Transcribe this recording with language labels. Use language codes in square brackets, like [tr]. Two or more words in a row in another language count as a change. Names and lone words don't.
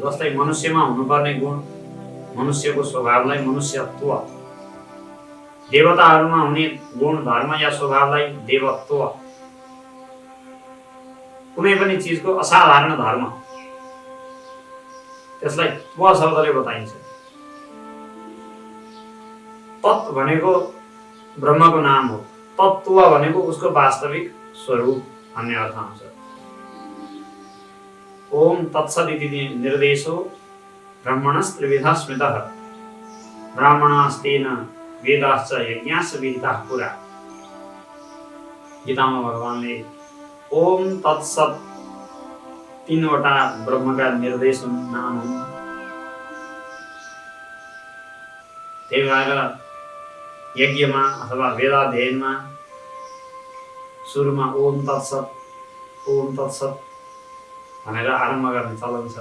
[ne] जस्तै मनुष्यमा हुनुपर्ने गुण, मनुष्यको स्वभावलाई मनुष्यत्व, देवताहरूमा हुने गुण धर्म या स्वभावलाई देवत्व, कुनै पनि चिजको असाधारण धर्म त्यसलाई त्व शब्दले बताइन्छ। तत् भनेको ब्रह्मको नाम हो, तत्त्व भनेको उसको वास्तविक स्वरूप भन्ने अर्थ आउँछ। [sa] ओम तत्सदिति निर्देशो ब्रह्मणस्त्रिविधः स्मृतः ब्राह्मणास्तेन वेदाश्च यज्ञाश्च विहिताः पुरा। [ne] गीतामा भगवानले [sa] ओम तत्सत् [ne] तीनवटा ब्रह्मका निर्देश हुन्, नाम हुन्। त्यही भएर यज्ञमा अथवा वेदाध्ययनमा सुरुमा [sa] ओम तत्सत [ne] भनेर आरम्भ गर्ने चलन छ।